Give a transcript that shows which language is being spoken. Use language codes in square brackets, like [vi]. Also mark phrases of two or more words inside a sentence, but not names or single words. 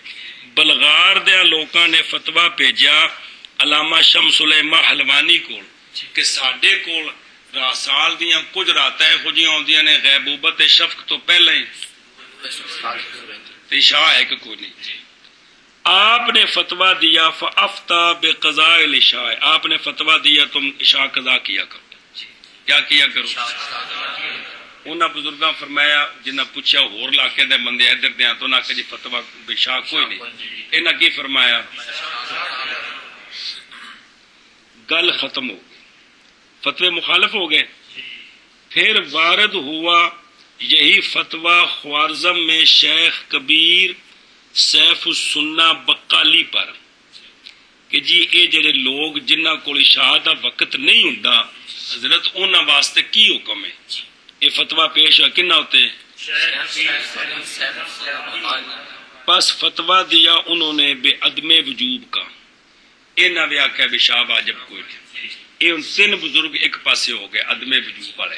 [pa] بلغار دیا لوکاں نے فتویٰ بھیجا علامہ شمس الائمہ حلوانی کو کہ ساڈے کول سال دیاں کچھ راتیں خوجیاں ہوندیاں نے [ar] غیبوبت شفق [pa] تو پہلے ہی، عشاء ہے کہ کوئی نہیں. [ur] آپ نے فتویٰ دیا [ar] فافتہ بقضاء العشاء، [ur] آپ نے فتویٰ دیا تم عشاء قضا کیا کرو. کیا کیا کرو؟ [pa] انہاں بزرگاں فرمایا جنہاں پوچھا ہور علاقے دے بندے ادھر دے تو انہاں کہ جی فتویٰ عشاء کوئی نہیں. انہاں کی فرمایا؟ گل ختم ہو گئی، فتوے مخالف ہو گئے. [ur] پھر وارد ہوا یہی فتویٰ خوارزم میں شیخ کبیر سیف السنہ بقالی پر [pa] کہ جی اے جڑے لوگ جنہاں کول عشاء دا وقت نہیں ہوندا حضرت انہاں واسطے کی حکم ہے؟ [ur] یہ فتویٰ پیش ہوا کنہ ہوتے؟ پس فتویٰ دیا انہوں نے بے عدم وجوب کا. [pa] انہاں بھی آکھیا بھی عشاء واجب کوئی نہیں. [ur] یہ ان 3 بزرگ ایک پاسے ہو گئے عدم وجوب والے.